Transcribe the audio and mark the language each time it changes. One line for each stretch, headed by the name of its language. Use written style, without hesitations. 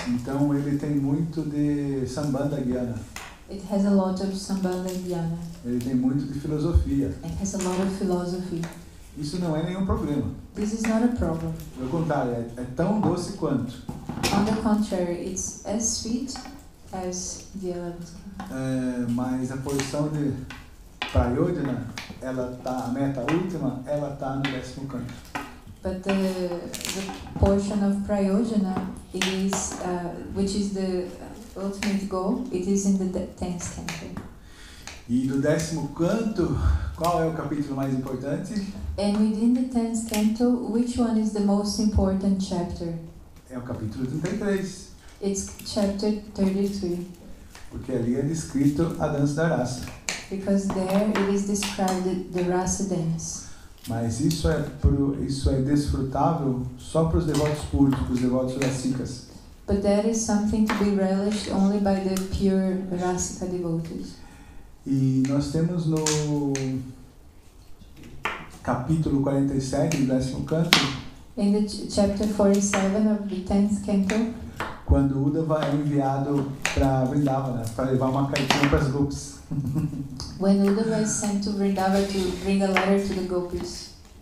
Portuguese: Então ele tem muito de Sambandha Gyana.
English: It has a lot of Sambandha Gyana.
Portuguese: Ele tem muito de filosofia.
English: It has a lot of philosophy.
Portuguese: Isso não é nenhum problema.
English: This is not a problem.
Portuguese: Pelo contrário, é tão doce quanto.
English: On the contrary, it's as sweet as the 11th.
Portuguese: Mas a porção de Prayodhana, a meta última, ela está no 10º canto.
English: But the portion of Prayojana is, which is the ultimate goal, it is in the 10th canto.
Portuguese: E do 10º canto, qual é o capítulo mais importante?
English: And within the 10th canto, which one is the most important chapter?
Portuguese: É o capítulo 33.
English: It's chapter 33.
Portuguese: Porque ali é descrito a dança da raça.
English: Because there it is described the rasa dance.
Portuguese: Mas isso é desfrutável só para os devotos puros, para os devotos rasikas.
English: But that is something to be relished only by the pure rasika devotees.
Portuguese: E nós temos no capítulo 47, do 10º canto,
English: In the chapter 47 of the 10th canto,
Portuguese: quando Uddhava é enviado para Vrindavana, para levar uma cartinha para as gopis.
English: when Uddhava is sent to Vrindavan to bring a letter to the gopis.